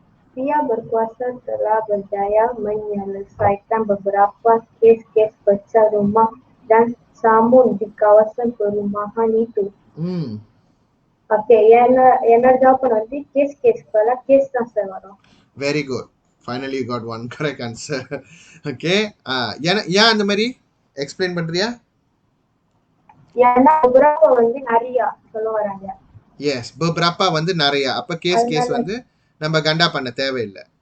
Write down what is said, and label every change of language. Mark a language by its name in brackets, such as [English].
[Malay] Dia berkuasa telah berjaya menyelesaikan beberapa kes-kes pecah rumah dan samun di kawasan perumahan itu. Hmm. [Tamil] Okay, என்ன ஜாப்பன் வந்து case case தான் sir வரும். [English] Very good. Finally you got one correct answer. [Tamil] Okay. ஏன் அந்த மாதிரி explain பண்றியா? ஏன்னா beberapa வந்து நிறைய சொல்ல வராங்க. எஸ், beberapa வந்து நிறைய. அப்ப கேஸ் வந்து நம்ம கண்டா பண்ண தேவையில்லை.